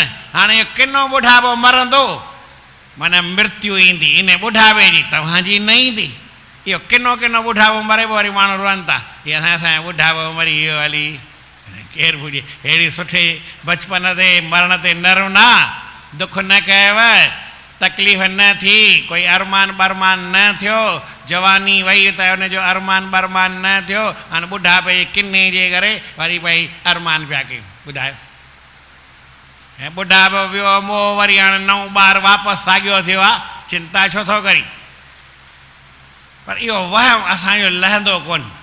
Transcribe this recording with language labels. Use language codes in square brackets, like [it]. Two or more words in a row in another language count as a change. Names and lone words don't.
[sd] हाणे इहो किनो ॿुढापो मरंदो, माना मृत्यु ईंदी, इन ॿुढापे जी तव्हांजी न ईंदी। इहो किनो किनो ॿुढापो मरे, पोइ वरी माण्हू रुअनि था, हीअ असांजो ॿुढापो मरी वियो हली। केरु पुॼे? अहिड़ी सुठे बचपन ते मरण ते न रुना दुख न कयव, तकलीफ़ न थी, कोई अरमान बरमान न थियो, जवानी वही त उनजो अरमान बरमान न थियो, हाणे ॿुढापे जे किने जे करे वरी भई अरमान पिया कयूं। ॿुधायो, ऐं ॿुढापो वियो मोह, वरी हाणे नओं ॿार वापसि साॻियो थियो आहे, चिंता छो थो करी? पर इहो वहम असांजो लहंदो कोन।